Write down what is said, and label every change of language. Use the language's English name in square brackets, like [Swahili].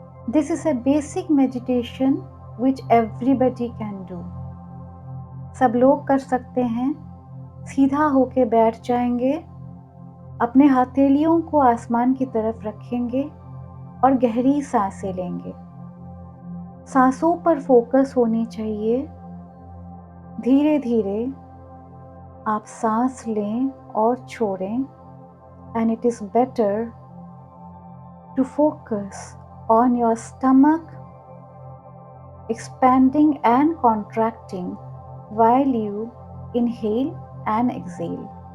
[English] This is a basic meditation which everybody can do. [Hindi] सब लोग कर सकते हैं। सीधा होके बैठ जाएंगे, अपने हथेलियों को आसमान की तरफ रखेंगे और गहरी सांसें लेंगे। सांसों पर फोकस होनी चाहिए। धीरे धीरे आप सांस लें और छोड़ें, [English] and it is better to focus on your stomach expanding and contracting while you inhale and exhale.